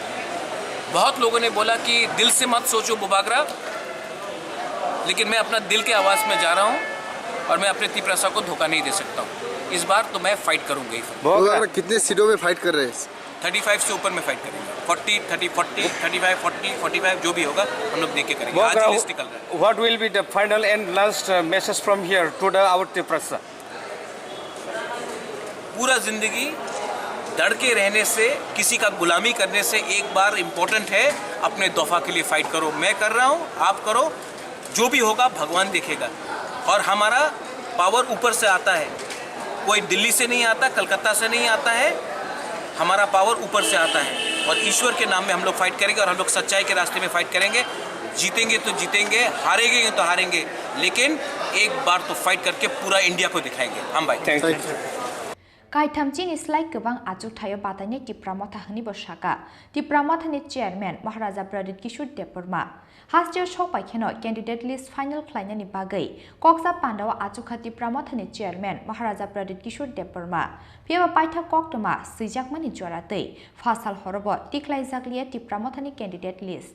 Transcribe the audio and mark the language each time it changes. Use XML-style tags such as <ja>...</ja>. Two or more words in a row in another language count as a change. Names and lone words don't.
<hi>बहुत लोगों ने बोला कि दिल से मत सोचो बुबाकरा, लेकिन मैं अपना दिल के आवाज़ में जा रहा हूँ, और मैं अपने त्रिपुरा को धोखा नहीं दे सकता हूँ। इस बार तो मैं फाइट करूँगी। कितने सीटों में फाइट कर रहे हैं? 35 से ऊपर में फाइट करेंगे। 40, 30, 40, 35, 40, 45 जो भी होगा हम लोग देख के करेंगे। आज ही लिस्ट निकल रहा है।</hi> <en>What will be the final and last message from here to our त्रिपुरा?</en> <hi>पूरा जिंदगी डर के रहने से, किसी का गुलामी करने से एक बार इम्पोर्टेंट है अपने दफा के लिए फाइट करो। मैं कर रहा हूँ, आप करो, जो भी होगा भगवान देखेगा। और हमारा पावर ऊपर से आता है, कोई दिल्ली से नहीं आता, कलकत्ता से नहीं आता है, हमारा पावर ऊपर से आता है। और ईश्वर के नाम में हम लोग फाइट करेंगे, और हम लोग सच्चाई के रास्ते में फाइट करेंगे। जीतेंगे तो जीतेंगे, हारेंगे तो हारेंगे, लेकिन एक बार तो फाइट करके पूरा इंडिया को दिखाएंगे हम भाई।</hi> <en>Thank you.</en> <trp>Kaitamchini slide kebang ajuk thayo batanya Tipramotha hani bosaka. Tipramotha ni chairman Maharaja Pradit Kishore Deborma. Hastio shopai kheno candidate list final klanya ni bagai. Koksa Pandawa ajuka Tipramotha ni chairman Maharaja Pradit Kishore Deborma. Piaba paitha koktoma sijakma ni joratei. Fasal horobo tiklai zakliya Tipramotha ni candidate list.</trp>